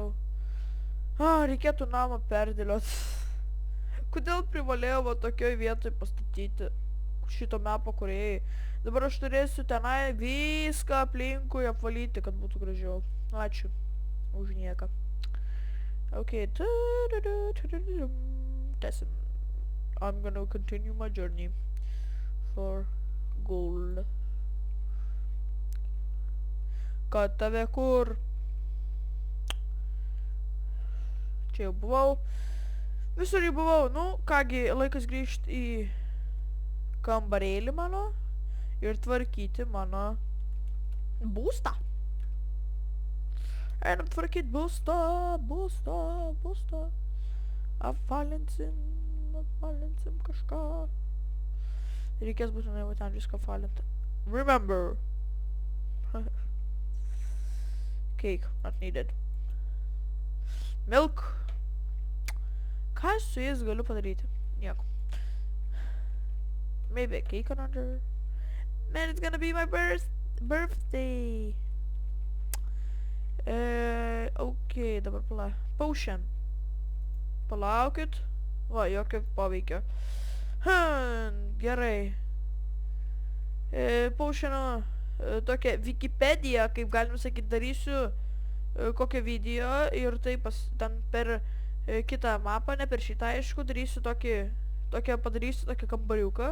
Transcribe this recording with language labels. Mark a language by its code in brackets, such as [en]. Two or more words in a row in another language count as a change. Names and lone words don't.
[lt] Reikėtų namą perdėliot. Kodėl privalėjau va tokioj vietoj pastatyti šito mepo kūrėjai? Dabar aš turėsiu tenai viską aplinkui apvalyti, kad būtų gražiau. Ačiū už nieką. Ok. Tęsim. [en] I'm gonna continue my journey for gold. [lt] Kad tave kur? Čia jau buvau. Visur jau buvau. Nu, kągi, laikas grįžti į kambarėlį mano ir tvarkyti mano būstą. Einam tvarkyti būstą. Apvalinsim kažką. Reikės būtinai va ten viską apvalinti. [en] Remember. Cake, not needed. Milk. [lt] Ką su jais galiu padaryti? Nieko. [en] Maybe a cake another. Man, it's gonna be my birthday. [lt] Ok, dabar potion. Palaukit. Va, jokio poveikio. Gerai. Potiono tokia Wikipedia, kaip galim sakyti, darysiu kokią video ir tai ten per kitą mapą, ne per šitą, aišku, darysiu padarysiu tokį kambariuką.